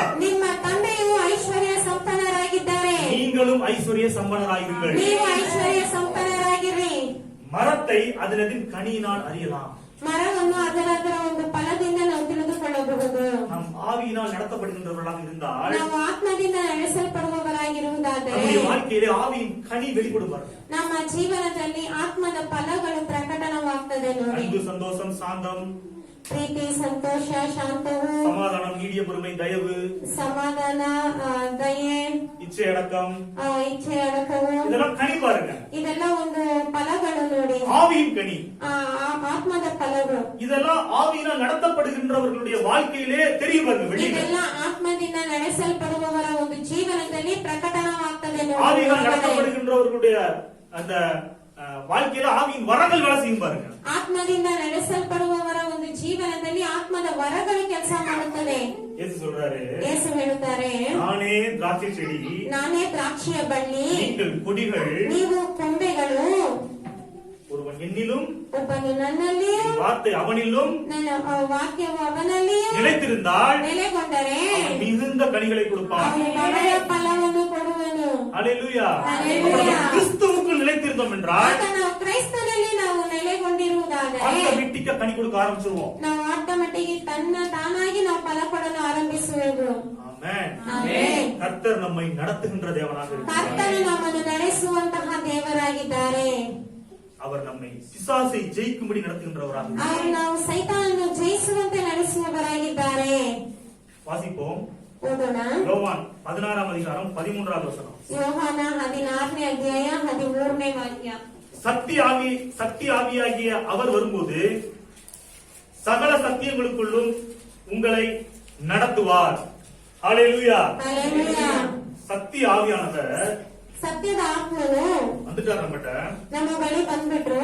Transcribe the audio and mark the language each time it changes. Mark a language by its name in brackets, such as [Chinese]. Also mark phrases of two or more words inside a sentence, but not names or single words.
[Kannada] ನಿಮ್ಮ ತಂದೆಯು ಐಶ್ವರ್ಯ ಸಂಪನ್ನರಾಗಿದ್ದಾರೆ. [Tamil] நீங்களும் ஐஸ்வர்ய சம்பனராய் இருங்கள். [Kannada] ನೀವು ಐಶ್ವರ್ಯ ಸಂಪನ್ನರಾಗಿರಿ. [Tamil] மரத்தை அதனதின் கனியினால் அறியலாம். [Kannada] ಮರವನ್ನು ಅದರ ಒಂದು ಫಲದಿಂದ ನಾವು ತಿಳಿದುಕೊಳ್ಳಬಹುದು. [Tamil] நம் ஆவியினால் நடத்தப்படுகின்றவர்களாக இருந்தால் [Kannada] ನಾವು ಆತ್ಮದಿಂದ ನಡೆಸಲ್ಪಡುವವರಾಗಿರುವುದಾದರೆ [Tamil] நம்முடைய வாழ்க்கையிலே ஆவியின் கனி வெளிப்படுவார்கள். [Kannada] ನಮ್ಮ ಜೀವನದಲ್ಲಿ ಆತ್ಮದ ಫಲಗಳು ಪ್ರಕಟವಾಗ್ತದೆ ನೋಡಿ. [Tamil] அன்பு, சந்தோஷம், சாந்தம், [Kannada] ಪ್ರೀತಿ, ಸಂತೋಷ, ಶಾಂತವು, [Tamil] சமாதானம், நீடிய பொறுமை, தயவு, [Kannada] ಸಮಾಧಾನ, ದಯೆ, [Tamil] இச்சை அடக்கம், [Kannada] ಇಚ್ಛೆ, ಅಡಕವು, [Tamil] இதெல்லாம் கனி பாருங்க. [Kannada] ಇದೆಲ್ಲ ಒಂದು ಫಲಗಳು ನೋಡಿ. [Tamil] ஆவியின் கனி. [Kannada] ಆತ್ಮದ ಫಲಗಳು [Tamil] இதெல்லாம் ஆவியினால் நடத்தப்படுகின்றவர்களுடைய வாழ்க்கையிலே தெரிய பாருங்க. வெளியில [Kannada] ಇದೆಲ್ಲ ಆತ್ಮದಿಂದ ನಡೆಸಲ್ಪಡುವವರ ಒಂದು ಜೀವನದಲ್ಲಿ ಪ್ರಕಟವಾಗ್ತದೆ ನೋಡಿ. [Tamil] ஆவியினால் நடத்தப்படுகின்றவர்களுடைய அந்த வாழ்க்கையில ஆவியின் வரங்கள் வேலை செய்யும் பாருங்க. [Kannada] ಆತ್ಮದಿಂದ ನಡೆಸಲ್ಪಡುವವರ ಒಂದು ಜೀವನದಲ್ಲಿ ಆತ್ಮದ ವರಗಳು ಕೆಲಸ ಮಾಡುತ್ತದೆ. [Tamil] இயேசு சொல்றாரு, [Kannada] ಯೇಸು ಹೇಳುತ್ತಾರೆ, [Tamil] நானே திராட்சை செடி, [Kannada] ನಾನೇ ದ್ರಾಕ್ಷಿಯ ಬಳ್ಳಿ, [Tamil] நீங்கள் கொடிகள். [Kannada] ನೀವು ಕೊಂಬೆಗಳು. [Tamil] ஒருவன் என்னிலும் [Kannada] ಒಬ್ಬನು ನನ್ನಲ್ಲಿ, [Tamil] என் வார்த்தை அவனிலும் [Kannada] ನನ್ನ ವಾಕ್ಯವು ಅವನಲ್ಲಿ [Tamil] நிலைத்திருந்தால் [Kannada] ನೆಲೆಗೊಂಡರೆ [Tamil] அவன் மிகுந்த கனிகளை கொடுப்பான். [Kannada] ಅವನು ಒಳ್ಳೆಯ ಫಲವನ್ನು ಕೊಡುವನು. [Tamil] அல்லேலூயா. அல்லேலூயா. அப்ப கிறிஸ்துவுக்குள் நிலைத்திருந்தோம் என்றால் [Kannada] ಆಗ ನಾವು ಕ್ರೈಸ್ತನಲ್ಲಿ ನಾವು ನೆಲೆಗೊಂಡಿರುವುದಾದರೆ [Tamil] ஆட்டோமேட்டிக்கா கனி கொடுக்க ஆரம்பிச்சிருவோம். [Kannada] ನಾವು ಆಟೋಮೆಟಿಕ್ ತಾನಾಗಿ ನಾವು ಫಲ ಕೊಡಲು ಆರಂಭಿಸುವೆವು. [Tamil] ஆமென். [Kannada] ಆಮೆನ್. [Tamil] கர்த்தர் நம்மை நடத்துகின்ற தேவனாக இருக்கிறார். [Kannada] ಕರ್ತನು ನಮ್ಮನ್ನು ನಡೆಸುವಂತಹ ದೇವರಾಗಿದ್ದಾರೆ. [Tamil] அவர் நம்மை பிசாசை ஜெயிக்கும்படி நடத்துகின்றவராக இருக்கிறார். [Kannada] ಅವರು ನಾವು ಸೈತಾನನ್ನು ಜಯಿಸುವಂತೆ ನಡೆಸುವವರಾಗಿದ್ದಾರೆ. [Tamil] வாசிப்போம். [Kannada] ಓದೋಣ. [Tamil] யோவான் 16ஆம் அதிகாரம் 13வது வசனம். [Kannada] ಯೋಹಾನ 16ನೇ ಅಧ್ಯಾಯ 13ನೇ ವಾಕ್ಯ. [Tamil] சக்தி ஆவியாகிய அவர் வரும்போது சகல சத்தியங்களுக்குள்ளும் உங்களை நடத்துவார். ஹalleluya. [Kannada] ಹಲ್ಲೆಲೂಯಾ. [Tamil] சக்தி ஆவியானவர் [Kannada] ಸತ್ಯದ ಆತ್ಮನು [Tamil] வந்துட்டார் நம்மட்ட. [Kannada] ನಮ್ಮ ಬಳಿ ಬಂದ್ಬಿಟ್ರು.